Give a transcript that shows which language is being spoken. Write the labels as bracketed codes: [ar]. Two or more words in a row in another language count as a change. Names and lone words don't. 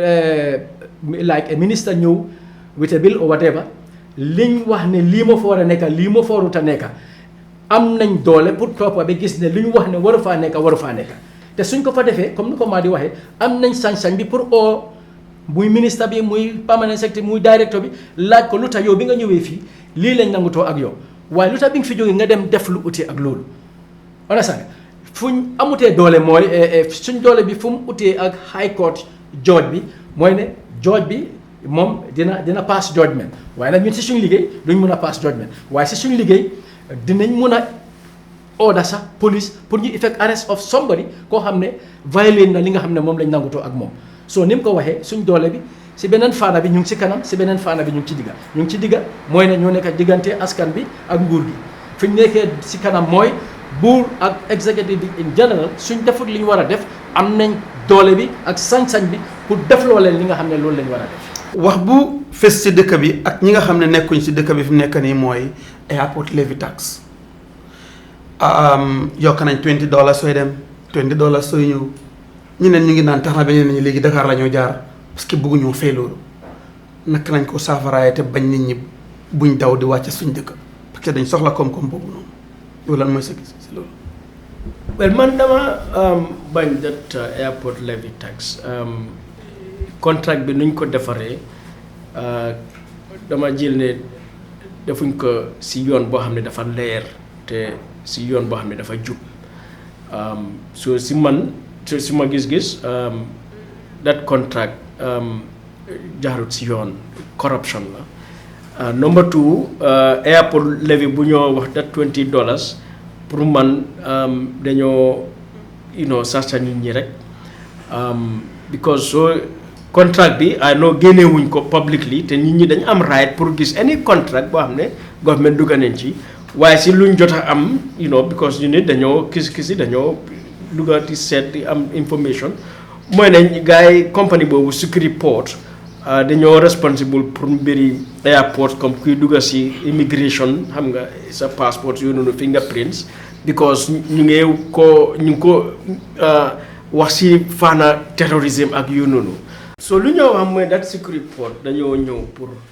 [en] like a minister [wo] ñëw [en] with a bill or whatever [wo] liñ wax ne lii ma fa war a nekka lii ma fa warut a nekka am nañ doole pour toppa ba gis ne li ñu wax ne waru faa nekka te suñ ko fa defee comme ni ko Madi waxee am nañ sañ-sañ bi pour muy ministre bi muy [en] permanent secretary [wo] muy directeur bi laaj ko lu tax yow bi nga ñëwee fii lii lañ nangutoo ak yow waaye lu tax bi nga fi jógee nga dem def lu uti ak loolu understand fuñ amutee doole mooy suñ doole bi fu mu utee ak [en] high court judge [wo] bi mooy ne judge bi moom dina [en] pass judgment [wo] waaye nag ñun si suñ liggéey duñ mën a [en] pass judgment [wo] waaye si suñ liggéey dinañ mën a order sax police pour ñu [en] effect arrest of somebody [wo] koo xam ne violate na li nga xam ne moom lañ nangutoo ak moom so ni mu ko waxee suñ doole bi si beneen faana bi ñu ngi si kanam si beneen faana bi ñu ngi ci digga mooy ne ñoo nekk diggante askan bi ak nguur gi fi ñu nekkee si kanam mooy buur ak executive bi [en] in general [wo] suñ defut li ñu war a def am nañ doole bi ak sañ-sañ bi pour def looleen li nga xam ne loolu lañ war a def. wax bu fes ci dëkk bi ak ñi nga xam ne nekkuñ si dëkk bi fi mu nekk nii mooy [en] airport levy tax [wo] yokk nañ $20 sooy dem $20 sooy ñëw ñeneen ñu ngi naan tax na ba ñeneen ñi léegi Dakar la ñoo jaar [fr] parce que [wo] bëgguñoo fay loolu naka nañ ko saafaraay te bañ nit ñi buñ daw di wàcc suñ dëkk [fr] parce que [wo] dañ soxla koom-koom boobu noonu loolu lan mooy sa gis si loolu. well man dama bañ [en] that airport levy tax contract [wo] bi nuñ ko defaree dama jël ne defuñ ko si yoon boo xam ne dafa leer te si yoon boo xam ne dafa jub so si man si ma gis-gis [en] that contract [wo] jaarut si yoon corruption la [en] number two airport levy [wo] bu ñoo wax that $20 pour man dañoo sarta nit ñi rek [en] because so contract [wo] bi [en] I know [wo] génnewuñ ko publicly te nit ñi dañ am right pour gis [en] any contract [wo] boo xam ne government dugga nañ ci waaye si luñ jot a am because ñu nit dañoo kisi dañoo dugga di seet di am information mooy ne gars yi compagnie boobu Security Port dañoo responsible pour mbiri airport comme kuy dugga si immigration xam nga sa passport yooyu noonu [en] fingerprints because [wo] ñu ngi ko wax si faana terrorisme ak yooyu noonu so lu ñoo wax mooy that Security Port dañoo ñëw pour